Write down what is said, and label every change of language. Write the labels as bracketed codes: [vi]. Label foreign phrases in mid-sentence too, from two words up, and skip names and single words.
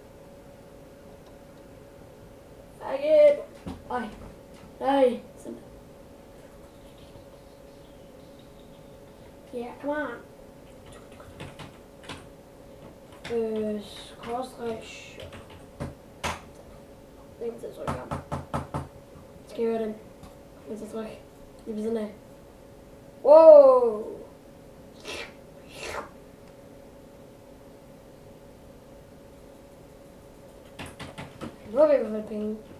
[en] Fuck it. [da] Ej, nej, sådan. [en] Yeah, come on. [da] Skråstreg. Det kommer til at trykke om. Skal jeg høre den? Kommer til at trykke lige ved siden af. Wow. Nu har vi i hvert fald penge.